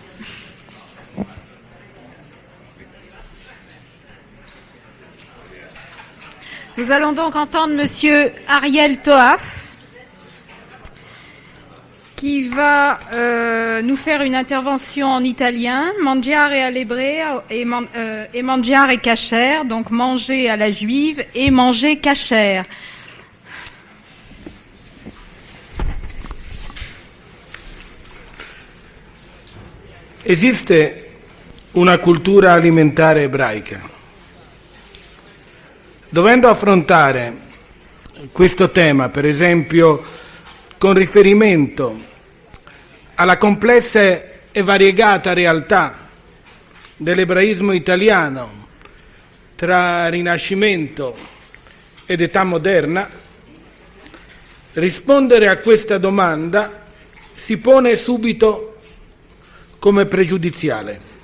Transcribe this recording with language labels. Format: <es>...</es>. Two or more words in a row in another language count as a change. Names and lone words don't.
<fr>Nous allons donc entendre Monsieur Ariel Toaf, qui va nous faire une intervention en italien,</fr> <it>mangiare all'ebrea</it> <fr>et</fr> <it>mangiare kasher,</it> <fr>donc manger à la juive et manger kasher.</fr> <it>Esiste una cultura alimentare ebraica. Dovendo affrontare questo tema, per esempio, con riferimento alla complessa e variegata realtà dell'ebraismo italiano tra Rinascimento ed età moderna, rispondere a questa domanda si pone subito come pregiudiziale.</it>